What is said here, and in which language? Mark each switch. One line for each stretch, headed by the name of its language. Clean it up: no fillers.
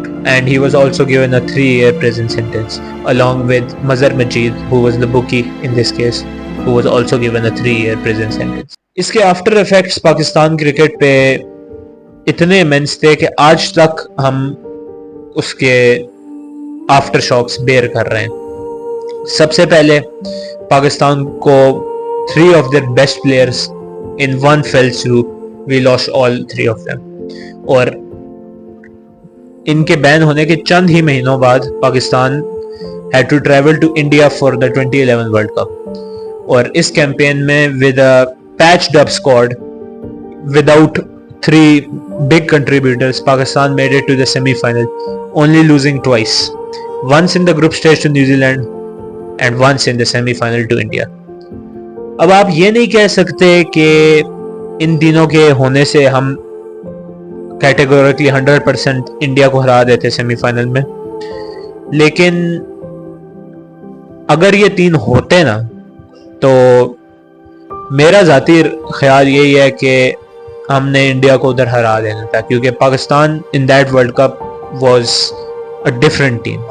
English: And he was also given a 3 year prison sentence along with Mazhar Majid, who was the bookie in this case, who was also given a 3 year prison sentence.
Urdu: اس کے after effects Pakistan cricket پہ اتنے immense تھے کہ آج تک ہم اس کے after shocks beer کر رہے ہیں. سب سے پہلے پاکستان کو
English: three of their best players in one fell swoop. We lost all three of them.
Urdu: اور ان کے بین ہونے کے چند ہی مہینوں بعد Pakistan had to travel to India for the 2011 World Cup.
English: اور اس کیمپین میں with a patched up squad, without three big contributors, Pakistan made it to the semi-final, only losing twice. Once in the group stage to New Zealand and once in the semi-final to India.
Urdu: اب آپ یہ نہیں کہہ سکتے کہ ان تینوں کے ہونے سے ہم کیٹیگوریکلی 100% انڈیا کو ہرا دیتے سیمی فائنل میں، لیکن اگر یہ تین ہوتے نا تو میرا ذاتی خیال یہی ہے کہ ہم نے انڈیا کو ادھر ہرا دینا تھا، کیونکہ Pakistan in that world cup was a different team.